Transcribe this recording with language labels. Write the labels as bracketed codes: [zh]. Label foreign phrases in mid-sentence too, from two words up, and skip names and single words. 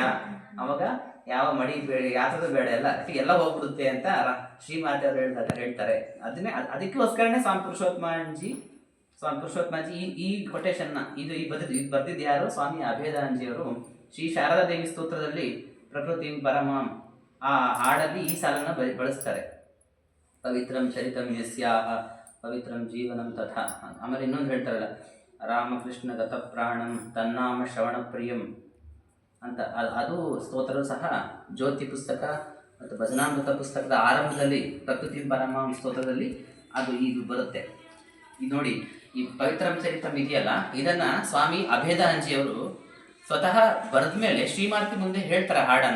[kn] ಅವಾಗ ಯಾವ ಮಡಿ ಬೇಡ, ಯಾತದ ಬೇಡ, ಎಲ್ಲ ಹೋಗ್ಬಿಡುತ್ತೆ ಅಂತ ಶ್ರೀಮಾತೆ ಅವರು ಹೇಳ್ತಾರೆ. ಅದಕ್ಕೋಸ್ಕರನೇ ಸ್ವಾಮಿ ಪುರುಷೋತ್ತಮಾನಂದಜಿ ಈ ಕೊಟೇಶನ್ನ ಇದು ಬರ್ದಿದ್ದು ಯಾರು, ಸ್ವಾಮಿ ಅಭೇದಾನಂದಜಿಯವರು ಶ್ರೀ ಶಾರದಾ ದೇವಿ ಸ್ತೋತ್ರದಲ್ಲಿ ಪ್ರಕೃತಿ ಪರಮಾಂ ಆ ಹಾಡಲ್ಲಿ ಈ ಸಾಲನ್ನು ಬಳಸ್ತಾರೆ. [sa] ಪವಿತ್ರಂ ಚರಿತಂ ಯಸ್ಯಾಹ ಪವಿತ್ರಂ ಜೀವನಂ ತಥಾ. [kn] ಆಮೇಲೆ ಇನ್ನೊಂದು ಹೇಳ್ತಾರಲ್ಲ, [sa] ರಾಮಕೃಷ್ಣ ಗತ ಪ್ರಾಣಂ ತನ್ನಾಮ ಶ್ರವಣ ಪ್ರಿಯಂ [kn] ಅಂತ. ಅದು ಸ್ತೋತ್ರವು ಸಹ ಜ್ಯೋತಿ ಪುಸ್ತಕ ಮತ್ತು ಭಜನಾಮೃತ ಪುಸ್ತಕದ ಆರಂಭದಲ್ಲಿ ಪ್ರಕೃತಿ ಪರಮಾಂ ಸ್ತೋತ್ರದಲ್ಲಿ ಇದು ಬರುತ್ತೆ. ಇದು ನೋಡಿ, ಈ [sa] ಪವಿತ್ರಂ ಚರಿತಂ [kn] ಇದೆಯಲ್ಲ, ಇದನ್ನು ಸ್ವಾಮಿ ಅಭೇದಾನಂದಜಿಯವರು ಸ್ವತಃ ಬರೆದ ಮೇಲೆ ಶ್ರೀಮಾತೆ ಮುಂದೆ ಹೇಳ್ತಾರೆ ಹಾಡನ್ನು.